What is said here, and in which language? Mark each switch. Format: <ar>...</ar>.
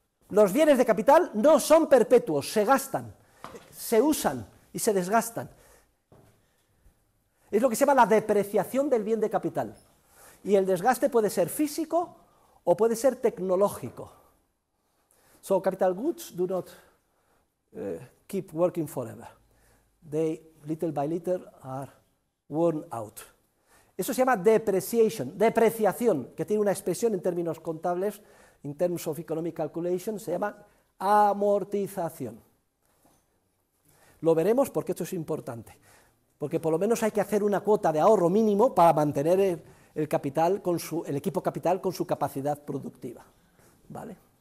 <es>Los bienes de capital no son perpetuos, se gastan, se usan y se desgastan. Es lo que se llama la depreciación del bien de capital. Y el desgaste puede ser físico o puede ser tecnológico.</es> <en>So capital goods do not keep working forever. They, little by little, are worn out.</en> <es>Eso se llama depreciación, que tiene una expresión en términos contables,</es> <en>in terms of economic calculation,</en> <es>se llama amortización. Lo veremos porque esto es importante, porque por lo menos hay que hacer una cuota de ahorro mínimo para mantener el equipo capital con su capacidad productiva, ¿vale?</es>